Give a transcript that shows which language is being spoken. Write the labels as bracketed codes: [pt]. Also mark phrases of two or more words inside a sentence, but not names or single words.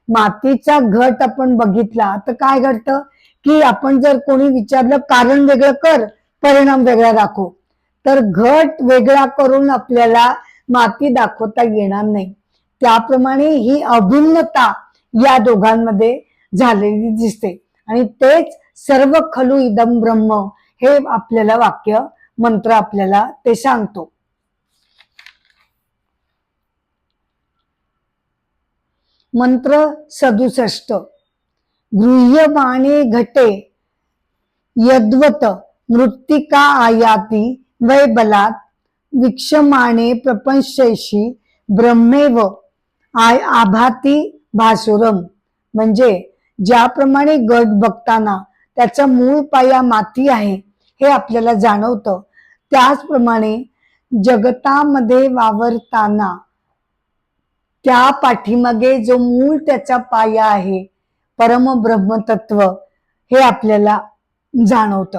[mr] मातीचा घट आपण बघितला तर काय घडतं की आपण जर कोणी विचारलं कारण वेगळं कर, परिणाम वेगळा दाखव, तर घट वेगळा करून आपल्याला माती दाखवता येणार नाही. त्याप्रमाणे ही अभिन्नता या दोघांमध्ये झालेली दिसते आणि तेच [sa] सर्व खलु इदम ब्रह्म [mr] हे आपल्याला वाक्य मंत्र आपल्याला ते सांगतो. मंत्र 67. [sa] गृह्यमाणे घटे यद्वत मृत्तिका आयाती वै बलात् विक्षमाणे प्रपंचैषी ब्रह्मेव आभाती भासुरम. [mr] म्हणजे ज्याप्रमाणे गट बघताना त्याचा मूळ पाया माती आहे हे आपल्याला जाणवतं, त्याचप्रमाणे जगतामध्ये वावरताना त्या पाठीमागे जो मूळ त्याचा पाया आहे परम ब्रह्मतत्व हे आपल्याला जाणवतं.